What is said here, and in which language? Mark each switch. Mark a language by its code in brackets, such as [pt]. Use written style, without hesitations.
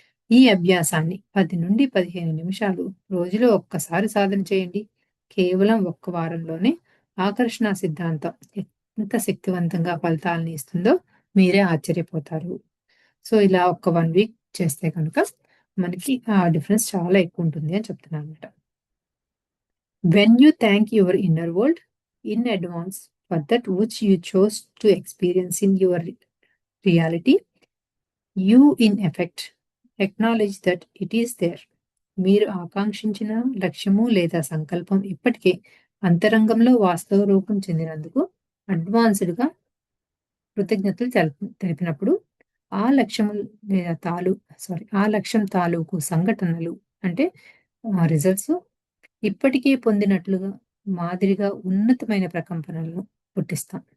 [te] ఈ అభ్యాసాన్ని 10-15 నిమిషాలు రోజులో ఒక్కసారి సాధన చేయండి. కేవలం ఒక్క వారంలోనే ఆకర్షణ సిద్ధాంతం ఎంత శక్తివంతంగా ఫలితాలను ఇస్తుందో మీరే ఆశ్చర్యపోతారు. సో, ఇలా ఒక 1 వీక్ చేస్తే కనుక మనకి ఆ డిఫరెన్స్ చాలా ఎక్కువుంటుంది అని చెప్తున్నాననమాట. [en] When you thank your inner world in advance for that which you chose to experience in your reality, you in effect acknowledge that it is there. [te] మీరు ఆకాంక్షించిన లక్ష్యము లేదా సంకల్పం ఇప్పటికే అంతరంగంలో వాస్తవ రూపం చెందినందుకు అడ్వాన్స్డ్‌గా కృతజ్ఞతలు తెలిపినప్పుడు ఆ లక్ష్యము లేదా ఆ లక్ష్యం తాలూకు సంఘటనలు అంటే రిజల్ట్స్ ఇప్పటికే పొందినట్లుగా మాదిరిగా ఉన్నతమైన ప్రకంపనలను పుట్టిస్తాం.